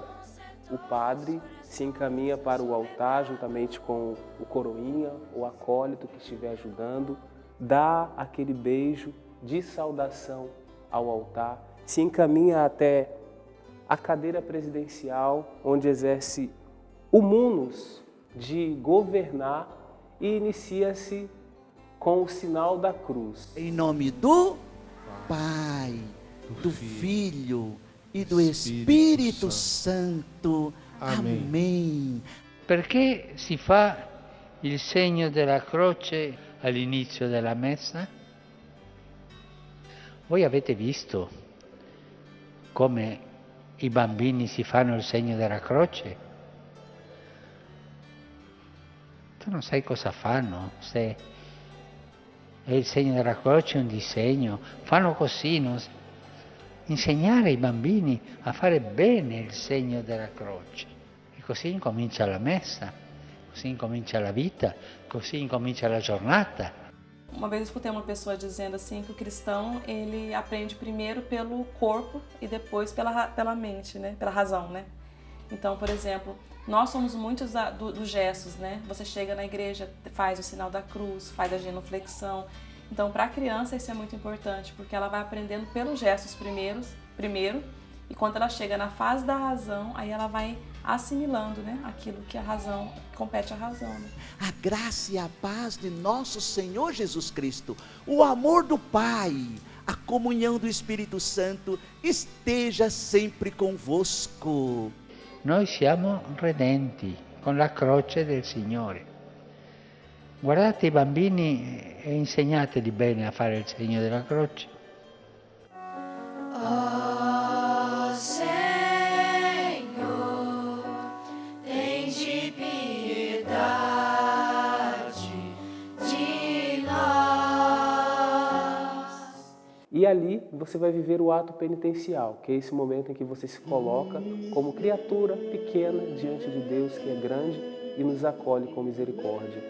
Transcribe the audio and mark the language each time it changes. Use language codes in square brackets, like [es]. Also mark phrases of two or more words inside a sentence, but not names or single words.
[pt] O padre se encaminha para o altar juntamente com o coroinha, o acólito que estiver ajudando, dá aquele beijo de saudação ao altar, se encaminha até a cadeira presidencial, onde exerce o munus de governar e inicia-se com o sinal da cruz. Em nome do Pai, do Filho e do Espírito Santo. Amém. [it] Perché si fa il segno della croce all'inizio della messa? Voi avete visto come i bambini si fanno il segno della croce? Tu non sai cosa fanno, se è il segno della croce, un disegno, fanno così, insegnare ai bambini a fare bene il segno della croce. E così incomincia la messa, così incomincia la vita, così incomincia la giornata. [pt] Uma vez eu escutei uma pessoa dizendo assim que o cristão, ele aprende primeiro pelo corpo e depois pela mente, né? Pela razão, né? Então, por exemplo, nós somos muitos dos gestos, né? Você chega na igreja, faz o sinal da cruz, faz a genuflexão. Então, para a criança isso é muito importante, porque ela vai aprendendo pelos gestos primeiro e quando ela chega na fase da razão, aí ela vai assimilando, né, aquilo que a razão, compete à razão. Né? A graça e a paz de nosso Senhor Jesus Cristo, o amor do Pai, a comunhão do Espírito Santo esteja sempre convosco. [it] Noi siamo redenti con la croce del Signore. Guardate i bambini e insegnateli bene a fare il segno della croce. [pt] Ó Senhor, tende piedade de nós. E ali você vai viver o ato penitencial, que é esse momento em que você se coloca como criatura pequena diante de Deus, que é grande e nos acolhe com misericórdia.